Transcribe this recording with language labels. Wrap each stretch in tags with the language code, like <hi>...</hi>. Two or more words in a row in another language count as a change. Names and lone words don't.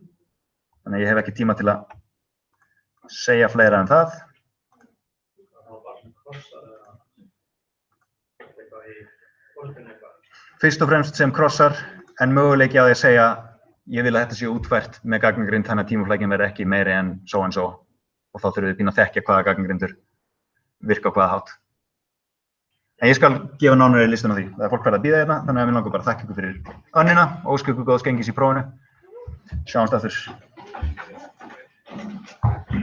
<is>Þannig að ég hef ekki tíma til að segja fleira en það. Fyrst og fremst sem krossar, en möguleiki á því að segja ég vil að þetta sé útfært með gagnagrind þannig að tímaflækjum verði ekki meiri en</is> <en>so and so</en> <is>og þá þurfum við pínu að þekkja hvaða gagnagrindur virka á hvaða hátt. En ég skal gefa nánari listan á því. Það er fólk farið að bíða hérna, þannig að við langar bara að þakka ykkur fyrir önnina og óska ykkur góðs gengis í prófinu. Sjáumst aftur.</is>